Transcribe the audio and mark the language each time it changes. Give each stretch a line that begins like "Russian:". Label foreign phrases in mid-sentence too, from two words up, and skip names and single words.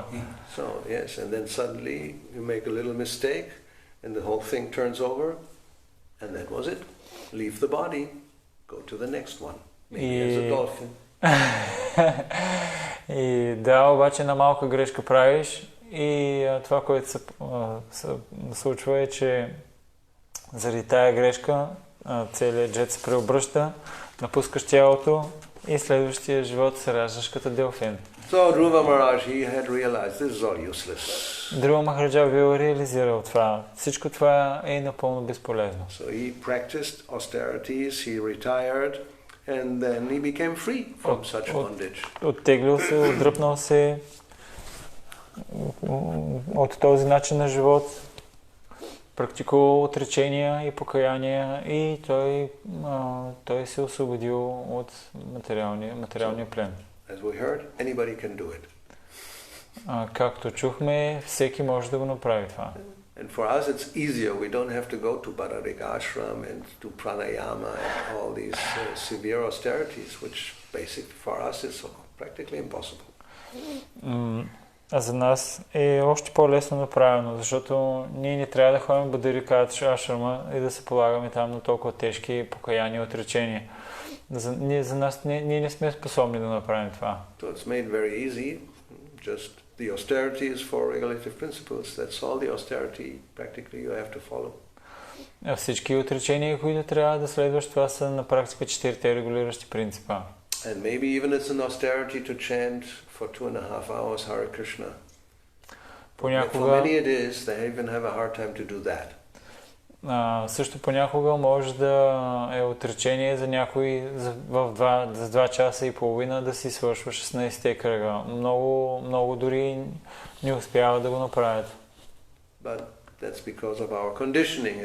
English: So, yes, and then suddenly you make a little mistake and the whole thing turns over and that was it. Leave the body, go to the next one. Maybe as a dolphin.
Bulgarian: И да, обаче на малка грешка правиш и това, което се случва е, че заради тая грешка целият джет се преобръща, напускаш тялото и следващия живот се раждаш като делфин.
English: So Dhruva Maharaj, he had realized this is all useless.
Bulgarian: Dhruva Махараджа бил реализирал това. Всичко това е напълно безполезно.
English: So he practiced austerities, he retired, and then he became free from such bondage.
Bulgarian: Оттеглил се, отдръпнал се от този начин на живот, практикувал отречения и покаяния и той се освободил от материалния плен.
English: As we heard, anybody can do it.
Bulgarian: Както чухме, всеки може да го направи това.
English: And for us it's easier. We don't have to go to Bararik ashram and do pranayama and all these severe austerities, which basically for us is practically impossible.
Bulgarian: А за нас е още по-лесно направено, защото ние не трябва да ходим в Бадарикат ашрама и да се полагаме там на толкова тежки покаяния и отречения. За нас ние не сме способни да направим това.
English: So it's made very easy. Just the austerity is for regulative principles. That's all the austerity practically you have to follow.
Bulgarian: Всички отречения, които трябва да следваш, това са на практика 4-те регулиращи принципа.
English: And maybe even it's an austerity to chant for 2.5 hours Hare Krishna. For many it is, they even have a hard time to do that.
Bulgarian: Също понякога може да е отречение за някой за 2 часа и половина да си свършва 16-те кръга. Много дори не успяват да го направят.
English: But that's because of our conditioning.